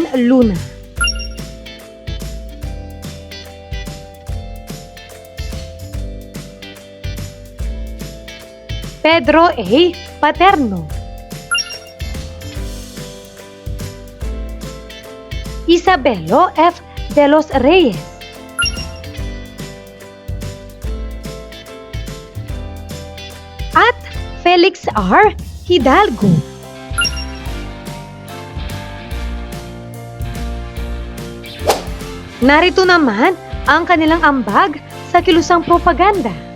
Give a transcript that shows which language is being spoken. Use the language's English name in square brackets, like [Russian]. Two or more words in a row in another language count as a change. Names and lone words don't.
[Filipino] Luna, Pedro A. Paterno, Isabelo F. de los Reyes, at Felix R. Hidalgo. Narito naman ang kanilang ambag sa kilusang propaganda.